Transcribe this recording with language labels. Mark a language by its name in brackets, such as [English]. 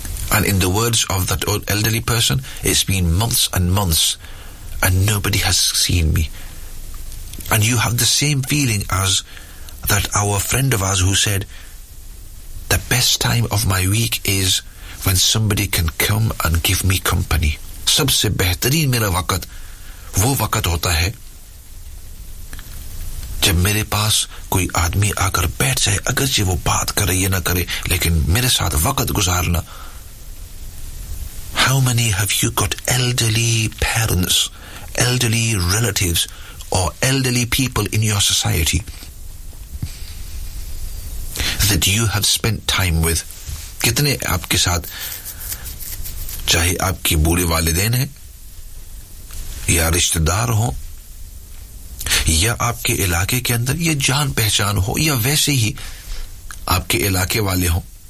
[English] And in the words of that old elderly person, it's been months and months, and nobody has seen me. And you have the same feeling as that our friend of ours who said, the best time of my week is when somebody can come and give me company. [Hindi] सबसे बेहतरीन मेरा वक्त वो वक्त होता है जब मेरे पास कोई आदमी आकर बैठ जाए, अगर जो वो बात करे या ना करे, लेकिन मेरे साथ वक्त गुजारना. [English] How many have you got elderly parents, elderly relatives, or elderly people in your society that you have spent time with? [Hindi] कितने आपके साथ, चाहे आपके बूढ़े वालिदैन हैं या रिश्तेदार हो या आपके इलाके के अंदर या जान पहचान हो या वैसे ही आपके इलाके वाले हो,